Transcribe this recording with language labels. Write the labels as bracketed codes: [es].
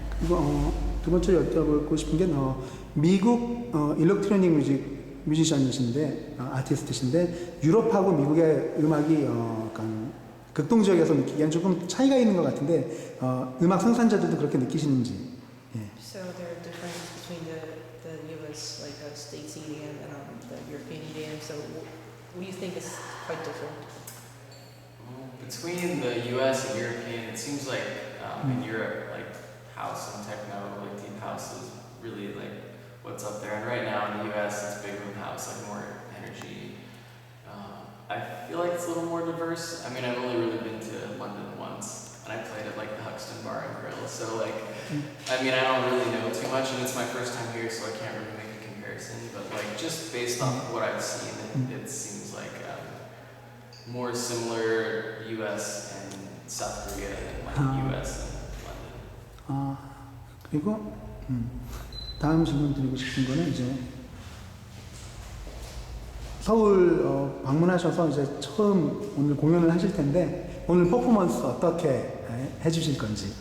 [ko] 그리고 두 번째로 여쭤보고 싶은 게 미국 일렉트로닉 뮤지션이신데 아티스트신데 유럽하고 미국의 음악이 약간 극동지역에서 느끼기엔 조금 차이가 있는 것 같은데 음악 생산자들도 그렇게 느끼시는지. 예. [en] So there are differences between the US like States EDM and the European EDM. So what do you think is quite different? Between the US and European, it seems like in Europe, like house and techno, like deep house is really like what's up there. And right now in the US, it's big room house, like more energy. I feel like it's a little more diverse. I mean, I've only really been to London once, and I played at like the Huxton Bar and Grill. So like, I mean, I don't really know too much, and it's my first time here, so I can't really make a comparison. But like, just based off of what I've seen, it seems like more similar US and South Korea than like US and London. [ko] 그리고 다음 질문 드리고 싶은 거는 이제 서울 방문하셔서 이제 처음 오늘 공연을 하실 텐데 오늘 퍼포먼스 어떻게 해주실 건지.